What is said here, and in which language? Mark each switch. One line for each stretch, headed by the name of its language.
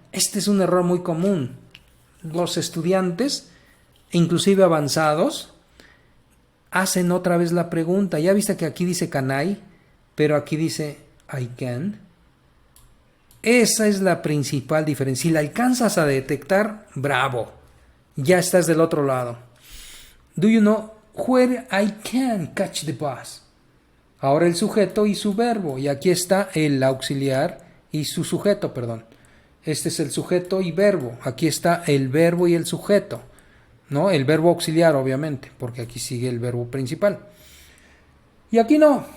Spanish: Este es un error muy común. Los estudiantes, inclusive avanzados, hacen otra vez la pregunta. Ya viste que aquí dice can I, pero aquí dice I can. Esa es la principal diferencia. Si la alcanzas a detectar, bravo. Ya estás del otro lado.
English: Do you know where I can catch the bus?
Spanish: Ahora el sujeto y su verbo. Y aquí está el auxiliar y su sujeto, perdón. Este es el sujeto y verbo. Aquí está el verbo y el sujeto. ¿No? El verbo auxiliar, obviamente, porque aquí sigue el verbo principal. Y aquí no.